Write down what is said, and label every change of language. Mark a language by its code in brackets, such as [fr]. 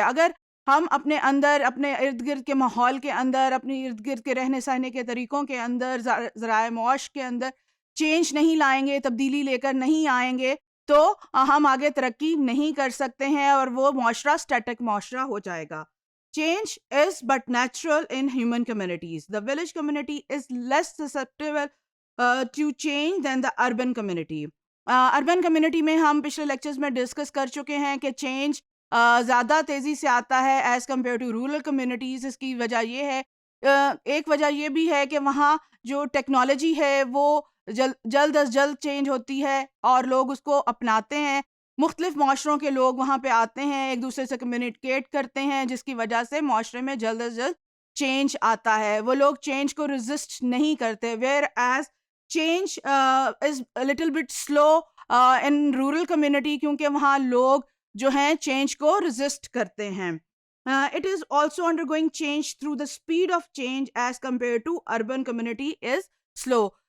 [ur] اگر ہم اپنے اندر, اپنے ارد گرد کے ماحول کے اندر, اپنے ارد گرد کے رہنے سہنے کے طریقوں کے اندر, ذرائع معاش کے اندر چینج نہیں لائیں گے, تبدیلی لے کر نہیں آئیں گے, تو ہم آگے ترقی نہیں کر سکتے ہیں اور وہ معاشرہ اسٹیٹک معاشرہ ہو جائے گا. [en] Change is but natural in human communities. The village community is less susceptible to change than the urban community. [ur] Urban community میں ہم پچھلے لیکچرز میں ڈسکس کر چکے ہیں کہ چینج زیادہ تیزی سے آتا ہے [en] as compared to [ur] rural communities. اس کی وجہ یہ ہے, ایک وجہ یہ بھی ہے کہ وہاں جو ٹیکنالوجی ہے وہ جلد از جلد چینج ہوتی ہے اور لوگ اس کو اپناتے ہیں. مختلف معاشروں کے لوگ وہاں پہ آتے ہیں, ایک دوسرے سے کمیونیکیٹ کرتے ہیں, جس کی وجہ سے معاشرے میں جلد از جلد چینج آتا ہے. وہ لوگ چینج کو ریزسٹ نہیں کرتے. [en] whereas change is little bit slow in rural community, [ur] کیونکہ وہاں لوگ جو ہیں چینج کو ریزسٹ کرتے ہیں. [en] It is also undergoing change through the speed of change as compared to urban community is slow.